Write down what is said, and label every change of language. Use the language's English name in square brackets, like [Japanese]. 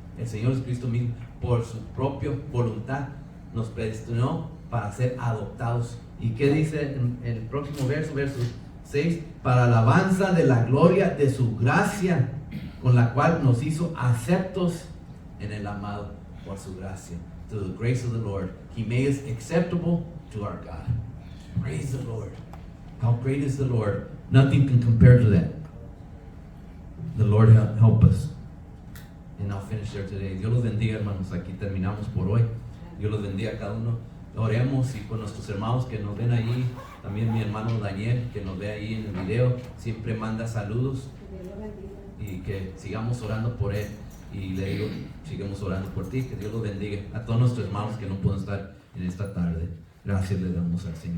[Spanish] El Señor Jesucristo mismo, por su propia voluntad, nos predestinó para ser adoptados. ¿Y qué dice en el próximo verso 6? Para alabanza de la gloria de su gracia, con la cual nos hizo aceptos en el amado, por su gracia. [English] To the grace of the Lord, He made us acceptable to our God. Praise the Lord. How great is the Lord? Nothing can compare to that. The Lord help us. And I'll finish there today. [Spanish] Dios los bendiga, hermanos. Aquí terminamos por hoy. Dios los bendiga a cada uno. Oremos y con nuestros hermanos que nos ven ahí. También mi hermano Daniel, que nos ve ahí en el video, siempre manda saludos. Y que sigamos orando por él. Y le digo, sigamos orando por ti. Que Dios los bendiga. A todos nuestros hermanos que no pueden estar en esta tarde. Gracias le damos al Señor.